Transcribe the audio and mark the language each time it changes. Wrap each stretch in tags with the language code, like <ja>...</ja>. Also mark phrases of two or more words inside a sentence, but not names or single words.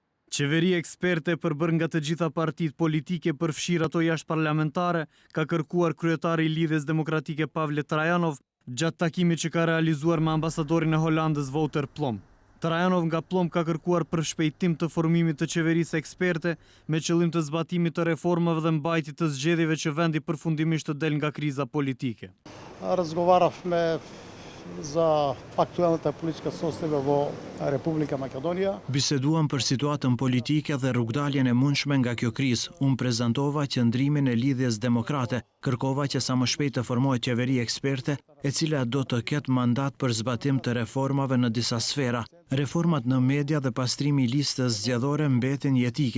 <sq>Qeveri eksperte përbërë nga të gjitha partitë politike përfshirë ato jashtëparlamentare, ka kërkuar kryetari i Lidhjes Demokratike Pavle Trajanov gjatë takimit që ka realizuar me ambasadorin e Holandës Wouter Plom. Trajanov nga Plom ka kërkuar për shpejtim të formimit të qeverisë eksperte me qëllim të zbatimit të reformave dhe mbajtjes të zgjedhjeve që vendi përfundimisht të del nga kriza politike.</sq> <mk>Разговаравме за aktualната политика состојба во Република Македонија.</mk> <sq>Biseduam për situatën politike dhe rrugdaljen e mundshme nga kjo krizë. Unë prezantova qëndrimin e Lidhjes Demokrate, kërkova që sa më shpejt të formohet qeveri eksperte, e cila do të ketë mandat për zbatim të reformave në disa sfera. Reformat në media dhe pastrimi i listës zgjedhore mbetin jetike.</sq>